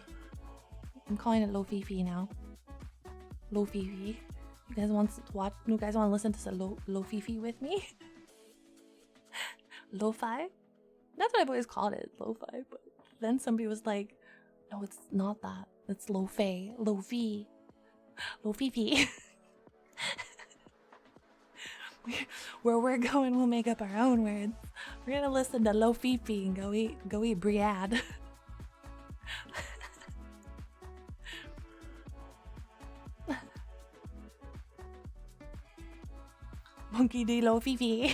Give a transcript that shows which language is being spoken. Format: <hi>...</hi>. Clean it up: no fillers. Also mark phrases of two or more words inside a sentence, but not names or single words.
<en>I'm calling it Lo-Fifi now. Lo-Fifi. You guys want to watch? You guys want to listen to some Lo-Fifi with me? Lo-fi? That's what I've always called it, lo-fi. But then somebody was like, no, it's not that. It's lo-fi. Lo-fi. Lo-Fifi. Where we're going, we'll make up our own words. We're gonna listen to Lo-Fifi and go eat Briad. Monkey D. Lo-Fifi.</en>